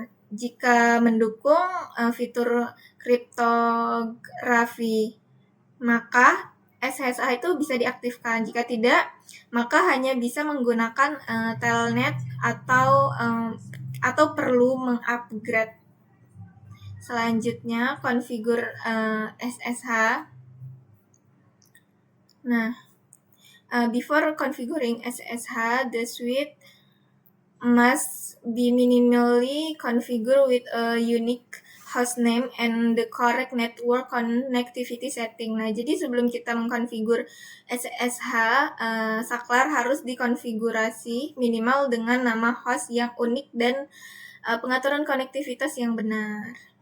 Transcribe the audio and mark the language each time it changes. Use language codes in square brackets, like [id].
[id] Jika mendukung fitur kriptografi, maka SSH itu bisa diaktifkan. Jika tidak, maka hanya bisa menggunakan telnet atau perlu mengupgrade. Selanjutnya, konfigur SSH. [en] Nah, before configuring SSH, the suite must be minimally configured with a unique hostname and the correct network connectivity setting. [id] Nah, jadi sebelum kita mengkonfigur SSH, saklar harus dikonfigurasi minimal dengan nama host yang unik dan pengaturan konektivitas yang benar.